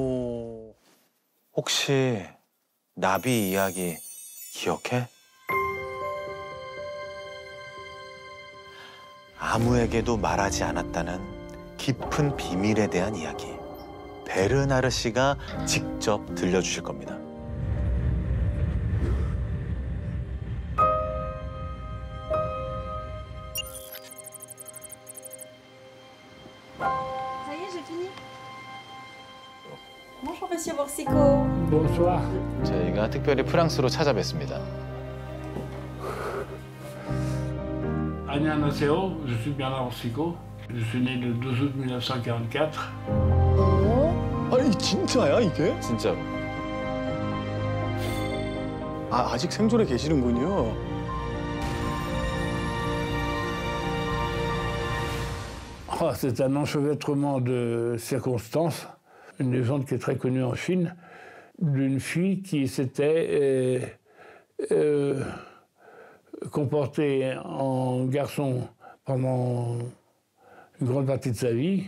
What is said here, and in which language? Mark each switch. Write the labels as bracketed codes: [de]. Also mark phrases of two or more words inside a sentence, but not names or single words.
[ko] 혹시 나비 이야기 기억해? 아무에게도 말하지 않았다는 깊은 비밀에 대한 이야기. 베르나르 씨가 직접 들려주실 겁니다. [fr] Ça y est, j'ai fini. Bonjour, Monsieur Borsico. Bonsoir. [ko] 저희가 특별히 프랑스로 찾아뵙습니다. 안녕하세요. [fr] Je suis Bernard Orsico. Je suis né le 12 août 1944. [ko] 아니, 진짜야, 이게? 진짜로. 아직 생존해 계시는군요. [fr] Oh, c'est un enchevêtrement de circonstances. Une légende qui est très connue en Chine, d'une fille qui s'était comportée en garçon pendant une grande partie de sa vie.